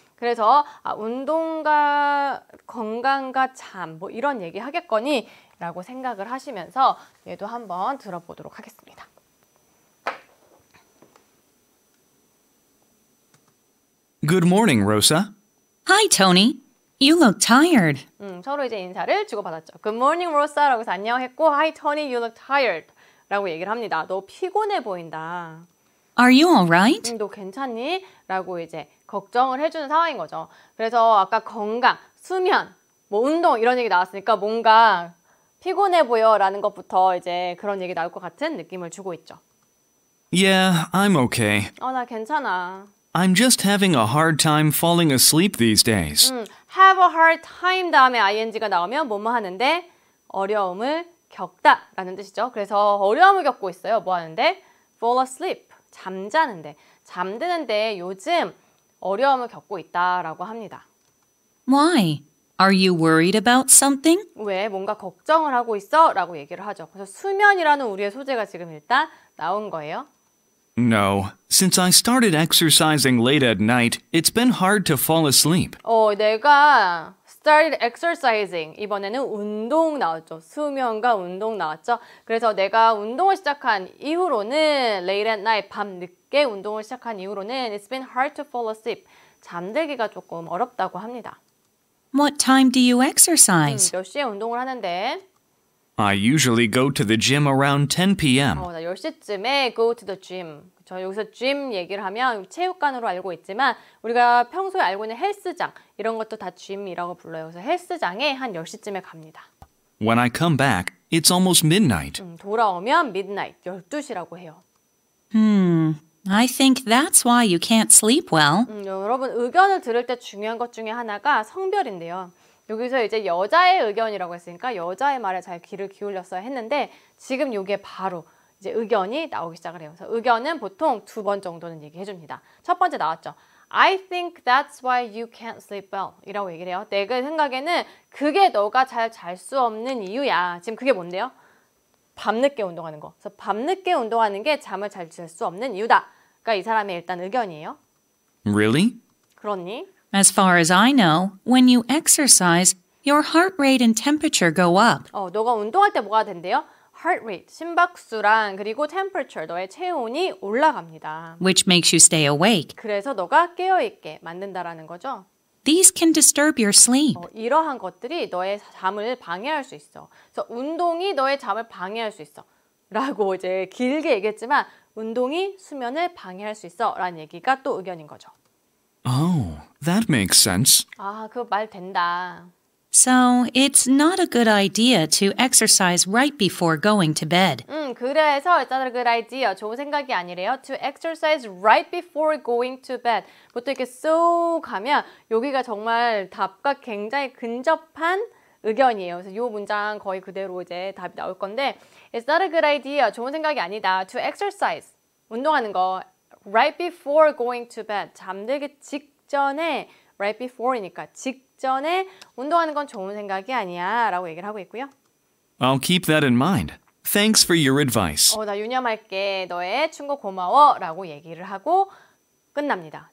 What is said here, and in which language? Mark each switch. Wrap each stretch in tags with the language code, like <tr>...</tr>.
<ko>그래서 운동과 건강과 잠 뭐 이런 얘기 하겠거니 라고 생각을 하시면서 얘도 한번 들어보도록 하겠습니다.</ko> <en>Good morning, Rosa. Hi, Tony. You look tired.</en> <ko>서로 이제 인사를 주고받았죠.</ko> <en>Good morning, Rosa</en> <ko>라고 해서 안녕했고</ko> <en>Hi, Tony, you look tired</en> <ko>라고 얘기를 합니다. 너 피곤해 보인다.</ko> <en>Are you all right?</en> <ko>너 괜찮니? 라고 이제 걱정을 해주는 상황인 거죠. 그래서 아까 건강, 수면, 뭐 운동 이런 얘기 나왔으니까 뭔가 피곤해 보여 라는 것부터 이제 그런 얘기 나올 것 같은 느낌을 주고 있죠.</ko> <en>Yeah, I'm okay.</en> <ko>나 괜찮아.</ko> <en>I'm just having a hard time falling asleep these days. have a hard time</en> <ko>다음에 ing가 나오면 뭐뭐 하는데 어려움을 겪다 라는 뜻이죠. 그래서 어려움을 겪고 있어요. 뭐 하는데?</ko> <en>fall asleep,</en> <ko>잠자는데. 잠드는데 요즘 어려움을 겪고 있다라고 합니다.</ko> <en>Why? Are you worried about something?</en> <ko>왜? 뭔가 걱정을 하고 있어? 라고 얘기를 하죠. 그래서 수면이라는 우리의 소재가 지금 일단 나온 거예요.</ko> <en>No, since I started exercising late at night, it's been hard to fall asleep. 내가 started exercising.</en> <ko>이번에는 운동 나왔죠. 수면과 운동 나왔죠. 그래서 내가 운동을 시작한 이후로는</ko> <en>late at night,</en> <ko>밤 늦게 운동을 시작한 이후로는</ko> <en>it's been hard to fall asleep.</en> <ko>잠들기가 조금 어렵다고 합니다.</ko> <en>What time do you exercise?</en> <ko>몇 시에 운동을 하는데?</ko> <en>I usually go to the gym around 10 p.m.</en> <ko>나 10시쯤에</ko> <en>go to the gym.</en> <ko>저 여기서 gym 얘기를 하면 체육관으로 알고 있지만 우리가 평소에 알고 있는 헬스장 이런 것도 다 gym이라고 불러요. 그래서 헬스장에 한 10시쯤에 갑니다.</ko> <en>When I come back, it's almost midnight.</en> <ko>돌아오면 midnight, 12시라고 해요.</ko> <en>I think that's why you can't sleep well.</en> <ko>여러분 의견을 들을 때 중요한 것 중에 하나가 성별인데요. 여기서 이제 여자의 의견이라고 했으니까 여자의 말에 잘 귀를 기울였어야 했는데 지금 이게 바로 이제 의견이 나오기 시작을 해요. 그래서 의견은 보통 2번 정도는 얘기해 줍니다. 첫 번째 나왔죠. I think that's why you can't sleep well 이라고 얘기를 해요. 내가 생각에는 그게 너가 잘 잘 수 없는 이유야. 지금 그게 뭔데요? 밤늦게 운동하는 거. 그래서 밤늦게 운동하는 게 잠을 잘 잘 수 없는 이유다. 그러니까 이 사람의 일단 의견이에요.</ko> <en>Really?</en> <ko>그렇니?</ko> <en>As far as I know, when you exercise, your heart rate and temperature go up.</en> <ko>너가 운동할 때 뭐가 된대요? heart rate, 심박수랑 그리고 temperature, 너의 체온이 올라갑니다.</ko> <en>Which makes you stay awake.</en> <ko>그래서 너가 깨어있게 만든다라는 거죠.</ko> <en>These can disturb your sleep.</en> <ko>이러한 것들이 너의 잠을 방해할 수 있어. 그래서 운동이 너의 잠을 방해할 수 있어. 라고 이제 길게 얘기했지만 운동이 수면을 방해할 수 있어. 라는 얘기가 또 의견인 거죠.</ko> <en>Oh, that makes sense.</en> <ko>그 말 된다.</ko> <en>So, it's not a good idea to exercise right before going to bed. 그래서 it's not a good idea.</en> <ko>좋은 생각이 아니래요.</ko> <en>To exercise right before going to bed.</en> <ko>보통 이렇게 쏙 가면 여기가 정말 답과 굉장히 근접한 의견이에요. 그래서 이 문장 거의 그대로 이제 답이 나올 건데</ko> <en>It's not a good idea.</en> <ko>좋은 생각이 아니다. To exercise. 운동하는 거</ko> <en>right before going to bed.</en> <ko>잠들기 직전에 right before이니까 직전에 운동하는 건 좋은 생각이 아니야 라고 얘기를 하고 있고요.</ko> <en>I'll keep that in mind. Thanks for your advice.</en> <ko>나 유념할게. 너의 충고 고마워 라고 얘기를 하고 끝납니다.</ko>